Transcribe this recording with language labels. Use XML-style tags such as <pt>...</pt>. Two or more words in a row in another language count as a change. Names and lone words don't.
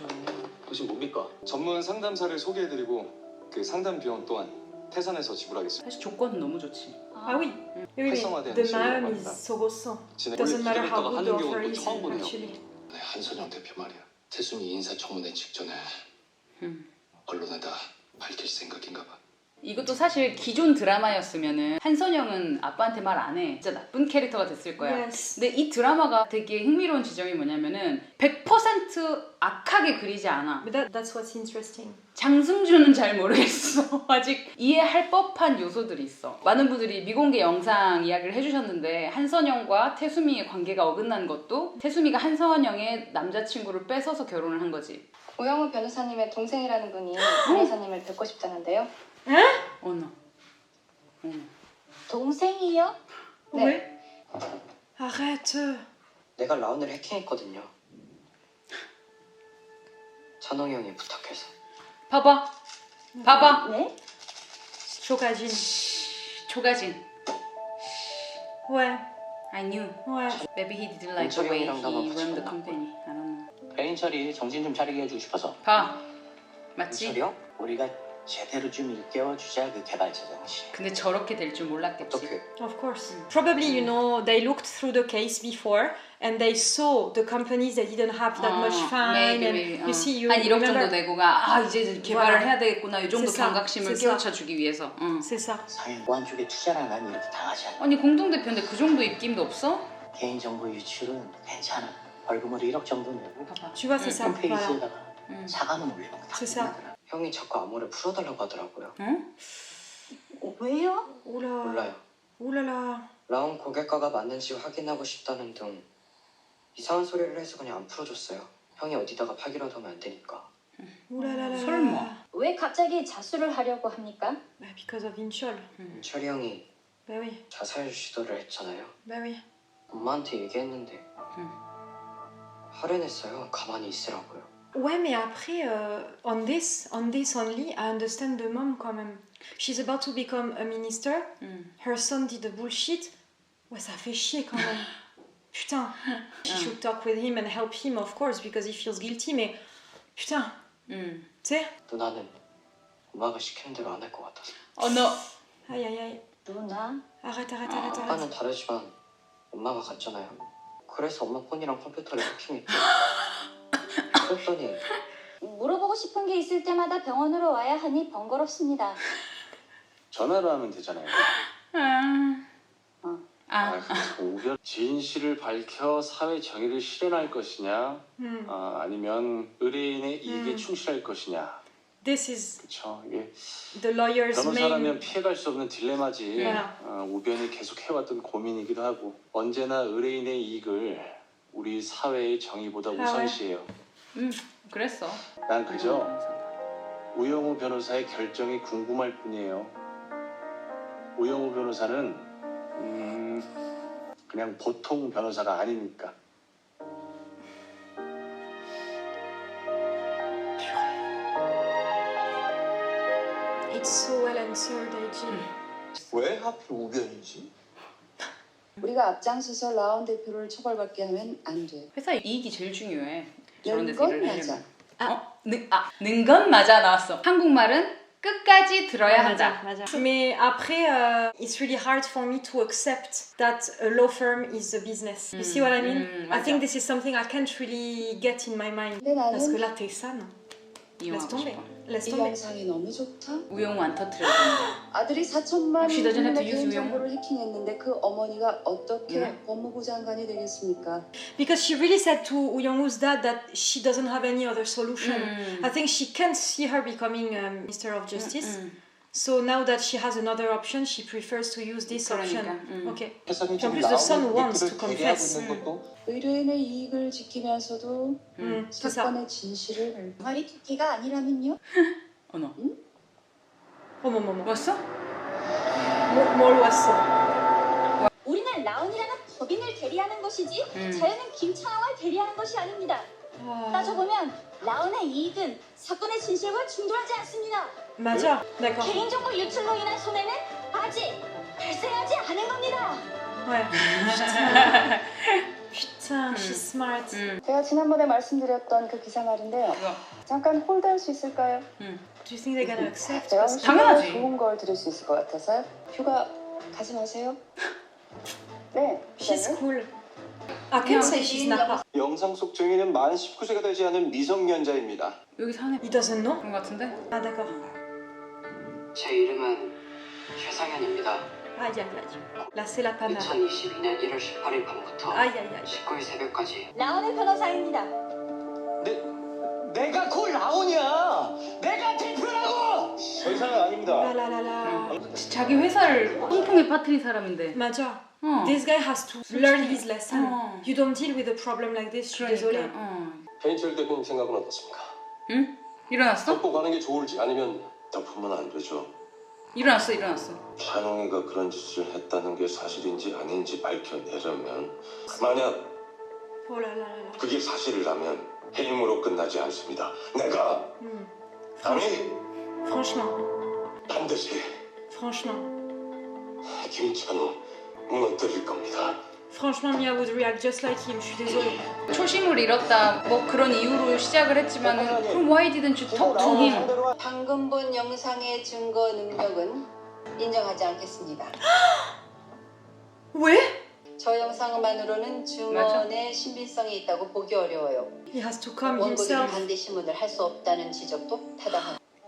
<ko>당신 뭡니까? 전문 상담사를 소개해드리고 그 상담 비용 또한 태산에서 지불하겠습니다. 사실 조건은 너무 좋지.</ko> <fr>Ah oui. Oui,</fr> <ko>활성화된</ko> <en>the</en> <ko>지원을</ko> <en>man</en> <ko>받는다.</ko> <en>is so awesome.</en> <ko>진행</ko> <en>Doesn't matter how</en> <ko>기대했다가</ko> <en>good the</en> <ko>하는</ko> <en>offer</en> <ko>경우는</ko> <en>is,</en> <ko>처음 보네요.</ko> <en>actually.</en> <ko>네, 한선영 대표 말이야. 태순이 인사청문회 직전에 언론에다 밝힐 생각인가 봐. 이것도 사실 기존 드라마였으면은 한선영은 아빠한테 말 안 해. 진짜 나쁜 캐릭터가 됐을 거야.</ko> <en>Yes.</en> <ko>근데 이 드라마가 되게 흥미로운 지점이 뭐냐면은 100% 악하게 그리지 않아.</ko> <en>But that's what's interesting.</en> <ko>장승준은 잘 모르겠어. 아직 이해할 법한 요소들이 있어. 많은 분들이 미공개 영상 이야기를 해주셨는데 한선영과 태수미의 관계가 어긋난 것도 태수미가 한선영의 남자친구를 뺏어서 결혼을 한 거지. 오영우 변호사님의 동생이라는 분이 변호사님을 뵙고 싶다는데요. 어머. 동생이요? 네.</ko> <fr>Ouais. Arrête.</fr> <ko>내가 라운을 해킹했거든요. 찬홍이 형이 부탁해서. 봐봐. 봐봐. 네? Chocagine. 조가진.</ko> <fr>Ouais.</fr> <en>I knew.</en> <fr>Ouais.</fr> <en>Maybe he didn't like the way he</en> <ko>은철이 형이랑</ko> <en>run the</en> <ko>나만</ko> <en>company. I don't know.</en> <ko>배인 처리 정신 좀 차리게 해주고 싶어서. 봐. 맞지? 은철이 형? 우리가 제대로 좀 일깨워주자 그 개발자 정신. 근데 저렇게 될 줄 몰랐겠지. 어떻게?</ko> <en>Of course. Probably, you know, they looked through the case before and they saw the companies that didn't have that much fine. maybe. And you see, you</en> <ko>한 1억</ko> <en>remember.</en> <ko>정도 내고가 아 이제 개발을</ko> <fr>Voilà.</fr> <ko>해야 되겠구나 이 정도</ko> <fr>C'est ça.</fr> <ko>경각심을</ko> <fr>C'est ça.</fr> <ko>깨우쳐주기 위해서. 응.</ko> <fr>C'est ça.</fr> <ko>사회 보안 쪽에 투자를 안 하면 이렇게 당하지 않아. 아니 공동대표인데 그 정도 입김도 없어? 개인정보 유출은 괜찮아. 벌금으로 1억 정도 내고 봐봐.</ko> <fr>Tu vois, c'est ça. Voilà.</fr> <ko>홈페이지에다가 사과문 올리면 다</ko> <fr>C'est ça.</fr> <ko>끝나더라. 형이 자꾸 암호를 풀어달라고 하더라고요. 응? 왜요?</ko> <fr>Oula.</fr> <ko>몰라요.</ko> <fr>Oulala.</fr> <ko>라운 고객과가 맞는지 확인하고 싶다는 등 이상한 소리를 해서 그냥 안 풀어줬어요. 형이 어디다가 파기라도 하면 안 되니까.</ko> <fr>Oulala.</fr> <ko>설마. 왜 갑자기 자수를 하려고 합니까?</ko> <fr>Bah,</fr> <en>because of Inchol.</en> <ko>철이 형이</ko> <fr>Bah oui.</fr> <ko>자살 시도를 했잖아요.</ko> <fr>Bah oui.</fr> <ko>엄마한테 얘기했는데 할인했어요. 가만히 있으라고요.</ko> <fr>Ouais, mais après,</fr> <en>on this only, I understand the mom</en> <fr>quand même.</fr> <en>She's about to become a minister. Her son did the bullshit.</en> <fr>Ouais, ça fait chier quand même. Putain.</fr> <en>She should talk with him and help him, of course, because he feels guilty.</en> <fr>Mais putain. Tu sais.</fr> <ko>누나는 엄마가 시키는 대로 안 할 것 같아서. 너.</ko> <fr>Aïe, aïe, aïe.</fr> <ko>누나?</ko> <fr>Arrête.</fr> <ko>아빠는 다르지만 엄마가 같잖아요. 그래서 엄마 폰이랑 컴퓨터를 해킹했죠. 그랬더니 물어보고 싶은 게 있을 때마다 병원으로 와야 하니 번거롭습니다. 전화로 하면 되잖아요. 우변 진실을 밝혀 사회 정의를 실현할 것이냐, 아니면 의뢰인의 이익에 충실할 것이냐.</ko> <en>This is</en> <ko>그렇죠. 이게</ko> <en>the lawyer's</en> <ko>변호사라면</ko> <en>main.</en> <ko>피해갈 수 없는 딜레마지. 우변이 계속 해왔던 고민이기도 하고 언제나 의뢰인의 이익을 우리 사회의 정의보다 우선시해요. 그랬어. 난 그저 우영우 변호사의 결정이 궁금할 뿐이에요. 우영우 변호사는 그냥 보통 변호사가 아니니까.</ko> <en>It's so well answered, AG.</en> <ko>왜 하필 우변이지? 우리가 앞장서서 라온 대표를 처벌받게 하면 안 돼. 회사 이익이 제일 중요해. 저런 데서 건 일을 맞아. 하려면. 는 건 맞아 나왔어. 한국말은 끝까지 들어야 한다. 맞아.</ko> <fr>Mais après,</fr> <en>it's really hard for me to accept that a law firm is a business. You see what I mean? I</en> <ko>맞아.</ko> <en>think this is something I can't really get in my mind.</en> <ko>근데</ko> <fr>Parce que</fr> <ko>나는</ko> <fr>là, t'es ça, non? Laisse</fr> <ko>이용하고</ko> <fr>tomber.</fr> <ko>싶어.</ko> <fr>Laisse</fr> <ko>이</ko> <fr>tomber.</fr> <ko>영상이 너무 좋다. 우영우 안 터뜨려야 된다. 아들이 4천만</ko> <en>She doesn't have to</en> <ko>원의</ko> <en>use</en> <ko>개인정보를 해킹했는데 그 어머니가 어떻게 법무부 장관이 되겠습니까?</ko> <en>Because she really said to Woo Young-woo's dad that she doesn't have any other solution. I think she can't see her becoming Minister of Justice. So now that she has another option, she prefers to use this option. Okay.</en> <ko>회사는</ko> <fr>En</fr> <ko>지금</ko> <en>plus, the son</en> <ko>나오는</ko> <en>wants</en> <ko>이익들을</ko> <en>to</en> <ko>대리하고</ko> <en>confess.</en> <ko>있는 것도 의뢰인의 이익을 지키면서도</ko> <fr>C'est ça.</fr> <ko>사건의 진실을 말이 토끼가 아니라면요? 어머. 어머머머. 왔어? 뭘 왔어? 우리는 라온이라는 법인을 대리하는 것이지 자연은 김창왕을 대리하는 것이 아닙니다. 따져보면 라온의 이익은 사건의 진실과 충돌하지 않습니다. 맞아. D'accord. 개인정보 유출로 인한 손해는 아직 발생하지 않은 겁니다.</ko> <fr>Ouais. Putain,</fr> <en>she's smart.</en> <ko>제가 지난번에 말씀드렸던 그 기사 말인데요. 잠깐 홀드할 수 있을까요?</ko> <en>Do you think they're gonna accept?</en> <ko>제가 훨씬 더 당연하지. 좋은 걸 드릴 수 있을 것 같아서요. 휴가 가지 마세요. 네.</ko> <en>She's cool. I can't say she's not.</en> <ko>영상 속 증인은 만 19세가 되지 않은 미성년자입니다. 여기 사네. He doesn't know? 그런 것 같은데?</ko> <fr>Ah, d'accord.</fr> <ko>제 이름은 최상현입니다.</ko> <fr>Aïe, aïe, aïe. Là, c'est la panade.</fr> <ko>2022년 1월 18일 밤부터</ko> <fr>Aïe, aïe, aïe.</fr> <ko>19일 새벽까지 라온의 변호사입니다. 내가 그 라온이야. 내가 대표라고. 더 이상은 아닙니다. La la la la. 자기 회사를 홍콩에 빠뜨린 사람인데. 맞아. 어.</ko> <en>This guy has to learn his lesson.</en> <ko>어.</ko> <en>You don't deal with a problem like this.</en> <fr>Je suis désolée.</fr> <ko>배인철 대표님 생각은 어떻습니까? 응? 일어났어? 덮고 가는 게 좋을지 아니면 덮으면 안 되죠. 일어났어. 찬홍이가 그런 짓을 했다는 게 사실인지 아닌지 밝혀내려면 만약</ko> <fr>Oh là là là là.</fr> <ko>그게 사실이라면 해임으로 끝나지 않습니다. 내가 감히</ko> <fr>Franchement.</fr> <ko>반드시</ko> <fr>Franchement.</fr> <ko>김찬호 무너뜨릴 겁니다.</ko> <fr>Franchement,</fr> <en>Mia would react just like him.</en> <fr>Je suis désolée.</fr> <ko>초심을 잃었다. 뭐 그런 이유로 시작을 했지만은 그럼</ko> <en>why didn't you talk to him?</en> <ko>방금 본 영상의 증거 능력은 인정하지 않겠습니다. 왜? 저 영상만으로는 증언의 신빙성이 있다고 보기 어려워요.</ko> <en>He has to come</en> <ko>원고들이</ko> <en>himself.</en> <ko>반대 신문을 할 수 없다는 지적도 타당합니다.</ko>